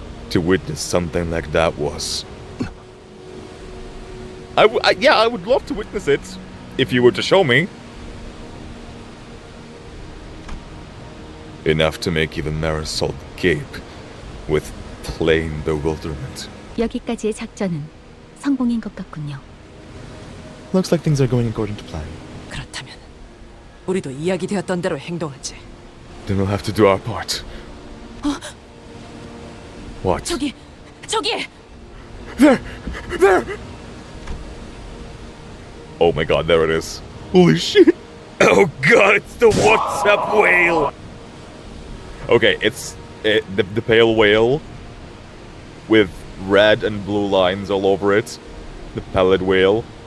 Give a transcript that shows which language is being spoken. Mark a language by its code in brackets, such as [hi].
[en] To witness something like that was... yeah, I would love to witness it, if you were to show me. Enough to make even Marisol gape with plain bewilderment. [ko] 여기까지의 작전은 성공인 것 같군요. [en] looks like things are going according to plan. [ko] 그렇다면 우리도 이야기되었던 대로 행동하지. [en] Then we'll have to do our part. What? [ko] 저기! [en] There! Oh my god, there it is. Holy shit! Oh god, it's the WhatsApp whale! Okay, it's the pale whale with red and blue lines all over it. The pallid whale.